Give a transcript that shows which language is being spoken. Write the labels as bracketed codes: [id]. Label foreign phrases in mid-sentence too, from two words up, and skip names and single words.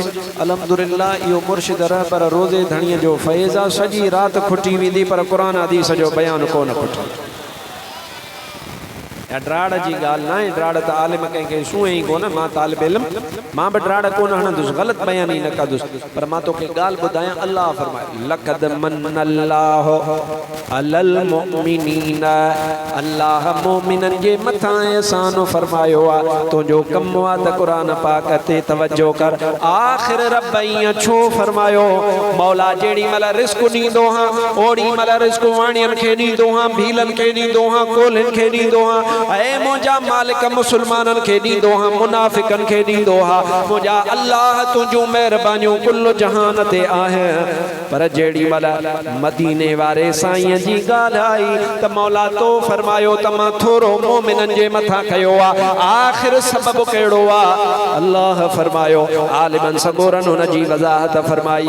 [sd] अल्हम्दुलिल्लाह इहो मुर्शिद रहबर रोज़े धणीअ जो फैज़ आहे। सॼी राति खुटी वेंदी पर क़ुरान हदीस जो बयानु कोन खुटो। या ड्राड़ जी ॻाल्हि न आहे। ड्राड़ त आलिम कंहिंखे सूंहे ई कोन। मां तालिब इल्म मां बि ड्राड़ कोन हणंदुसि ग़लति बयान ई न कंदुसि पर मां तोखे ॻाल्हि ॿुधायां। अल्लाह फरमाए [ar] لقد منّ الله على المؤمنين [sd] अल्लाह मोमिननि जे मथां एहसान फरमायो आहे। तुंहिंजो कमु आहे त क़ुरान पाक ते तवजो कर। आख़िर रब ईअं छो फरमायो मौला जेड़ी महिल रिस्क ॾींदो हां ओड़ी महिल रिस्क वाणियनि खे ॾींदो हां भीलनि खे ॾींदो हां कोल्हनि खे ॾींदो हां ऐ मुंहिंजा मालिक मुसलमाननि खे ॾींदो हा मुनाफ़िकनि खे ॾींदो हा मुंहिंजा अल्लाह तुंहिंजूं महिरबानियूं कुल जहान ते आहिनि पर जेड़ी महिल मदीने वारे साईं जी ॻाल्हि आई त मौला तो फरमायो त मां थोरो मोमिननि जे मथां कयो आहे आख़िर सबबु कहिड़ो आहे अल्लाह फरमायो आलिमन सगोरन हुन जी वज़ाहत फरमाई